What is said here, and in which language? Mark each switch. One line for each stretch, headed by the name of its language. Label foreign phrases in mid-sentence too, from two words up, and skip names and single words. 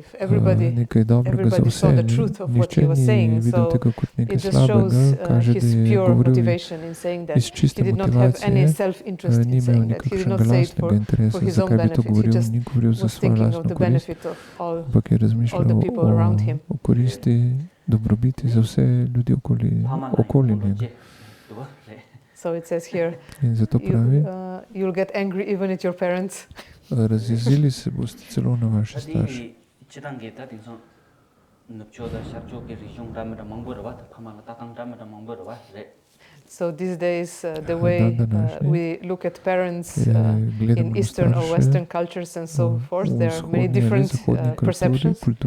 English: Everybody saw the truth of what he was saying, so it just shows his pure motivation in saying that. He did not have any self-interest in saying that. He did not say it for his own benefit. He just was thinking of the benefit of all the people around him.
Slovenian: Dobrobiti za vse ljudi okoli njega.
English: So it says here, you'll get angry even at your parents.
Slovenian: Razjezili se boste celo na vaše starše.
English: So these days, the way we look at parents in Eastern or Western cultures and so forth, there are many different perceptions.